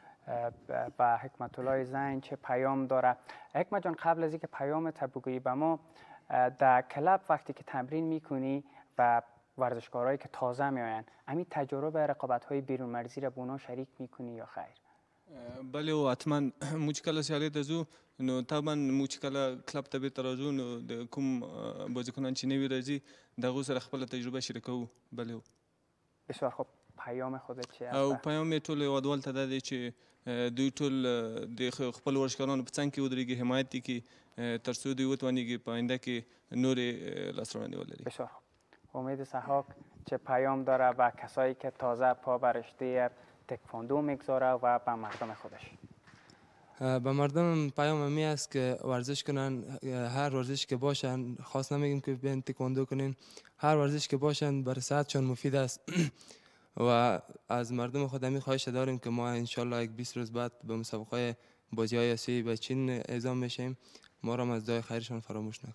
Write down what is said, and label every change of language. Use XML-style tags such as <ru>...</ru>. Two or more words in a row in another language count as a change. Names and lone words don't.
<fa>با حکمت الله زین چه پیام داره؟ حکمت جان قبل از اینکه پیام بگویی به ما، در کلاب وقتی که تمرین میکنی و ورزشکارایی که تازه میآیند، همین تجربه رقابت‌های بیرون مرزی را با اونا شریک میکنی یا خیر؟</fa> <ps>بله و حتما موږ چې کله سیالۍ ته ځو نو طبعا موږ چې کله کلب ته بیرته راځو نو د کوم بازیکنان چې نوي راځي د هغوی سره خپله تجربه شریکوو.</ps> <fa>بله. بسیار خوب. پیام خودت چی است؟</fa> <ps>او پیام یې ټولو هیوادوالو ته دا دی چې دوی ټول د خپلو ورزشکارانو په څنګ کې ودرېږي، حمایت یې کړي تر څو دوی وتوانېږي په آینده کې نورې لاسته راوړنې ولري.</ps> <fa>بسیار خوب. امید سحاق چه پیام داره و کسایی که تازه پا بر رشته تکواندو میگذاره و به مردم خودش؟ به مردم پیام می است که ورزش کنن، هر ورزش که باشن، خاص نمیگیم که بیان تکواندو کنین، هر ورزش که باشن برای صحتشان مفید است و از مردم خود همین خواهش داریم که ما انشالله یک 20 روز بعد به مسابقه بازی‌های آسیایی به چین اعزام میشیم، ما را از دعای خیرشان فراموش نکنیم.</fa>